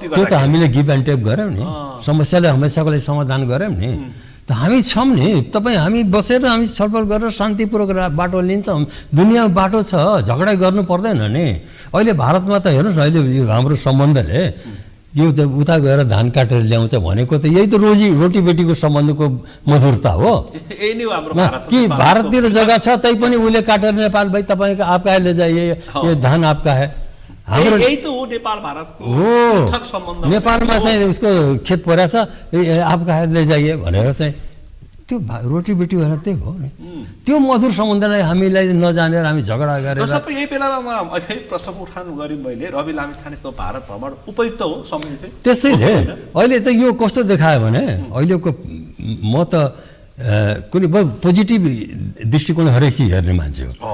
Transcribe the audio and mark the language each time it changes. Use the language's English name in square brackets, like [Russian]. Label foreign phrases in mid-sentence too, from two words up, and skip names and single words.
[Nepali] त्यो त हामीले [English] give and take [Nepali] गऱ्यौँ नि समस्याले हमेसाको लागि समाधान गऱ्यौँ नि त हामी छौँ नि तपाईँ हामी बसेर हामी छलफल गरेर शान्तिपूर्वक बाटो लिन्छौँ दुनियाँमा बाटो छ झगडा गर्नु पर्दैन नि अहिले भारतमा त हेर्नुहोस् न अहिले हाम्रो सम्बन्धले यो उता गएर धान काटेर ल्याउँछ भनेको त यही त रोटीबेटीको सम्बन्धको मधुरता हो यही नै हो हाम्रो भारत कि भारततिर जग्गा छ तै पनि उसले काटेर नेपाल भाइ तपाईँको [Hindi] आपका ले जाइए [Nepali] यो धान [Hindi] आपका है [Nepali] हाम्रो यही त हो नेपाल भारतको पृथक सम्बन्ध नेपालमा चाहिँ उसको खेत परेछ [Hindi] आपका ले जाइए [Nepali] भनेर चाहिँ त्यो रोटीबेटी भएर त्यही हो नि त्यो मधुर सम्बन्धलाई हामीलाई नजानेर हामी झगडा गरेर सबै यही बेलामा फेरि प्रसङ्ग उठान गरेँ मैले रवि लामिछानेको भारत भ्रमण उपयुक्त हो समय चाहिँ त्यसैले अहिले त यो कस्तो देखायो भने अहिलेको म त कुनै पोजिटिभ दृष्टिकोण हरेक चिज हेर्ने मान्छे हो